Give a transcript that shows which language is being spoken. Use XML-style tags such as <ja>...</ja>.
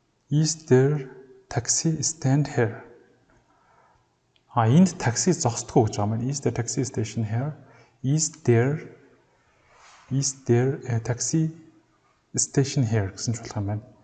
<en>Is there taxi stand here?</en> <mn>Энд такси зогсдгоо гэж байгаа юм.</mn> <en>Is there taxi station here? Is there a taxi station here</en> <mn>гэсэн ч болох юм байна.</mn>